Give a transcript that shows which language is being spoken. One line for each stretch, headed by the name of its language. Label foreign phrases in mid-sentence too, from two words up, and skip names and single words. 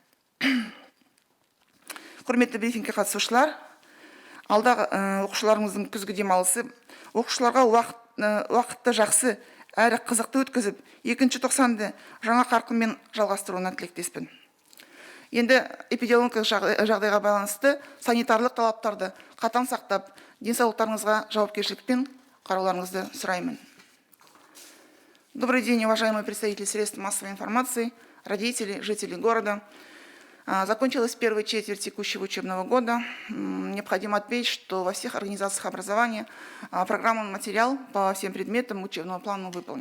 Kazakh: Құрметті брифингке қатысушылар, алдағы оқушыларымыздың күзгі демалысы оқушыларға уақытты жақсы әрі қызықты өткізіп, 2-ші тоқсанды жаңа қарқынмен жалғастыруына тілектеспін. Енді эпидемиологиялық жағдайға байланысты санитарлық талаптарды қатаң сақтап, денсаулықтарыңызға жауапкершілікпен қарауларыңызды сұраймын.
Russian: Добрый день, уважаемые представители средств массовой информации, родители, жители города. Закончилась первая четверть текущего учебного года. Необходимо отметить, что во всех организациях образования программный материал по всем предметам учебного плана выполнен.